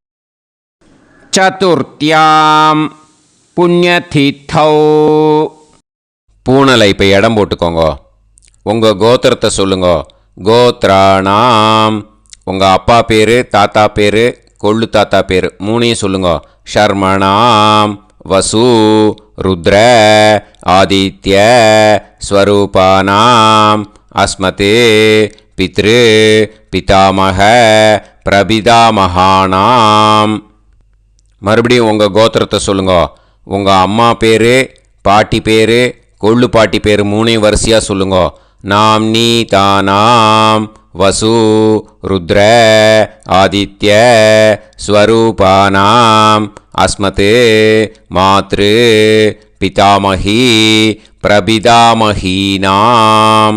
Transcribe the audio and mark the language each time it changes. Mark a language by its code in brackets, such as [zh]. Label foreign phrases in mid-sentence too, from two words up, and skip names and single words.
[sa] चतुर्थ्यां पुण्यतिथौ. [ta] பூனலை இப்போ இடம் போட்டுக்கோங்க. உங்கள் கோத்திரத்தை சொல்லுங்க. கோத்ராணாம் உங்கள் அப்பா பேர், தாத்தா பேர், கொள்ளு தாத்தா பேர் 3ஐயும் சொல்லுங்க. [sa] ஷர்மணாம் वसु रुद्र आदित्य स्वरूपानाम् अस्मते पितृ पितामह பிரபிதாமகானாம். [ta] மறுபடியும் உங்கள் கோத்திரத்தை சொல்லுங்க. உங்கள் அம்மா பேர், பாட்டி பேர், கொள்ளு பாட்டி பேர் மூணையும் வரிசையாக சொல்லுங்க. [sa] नाम् नी तानाम् वसु रुद्र आदित्य स्वरूपानाम् अस्मत् मातृ पितामही प्रपितामहीनाम्.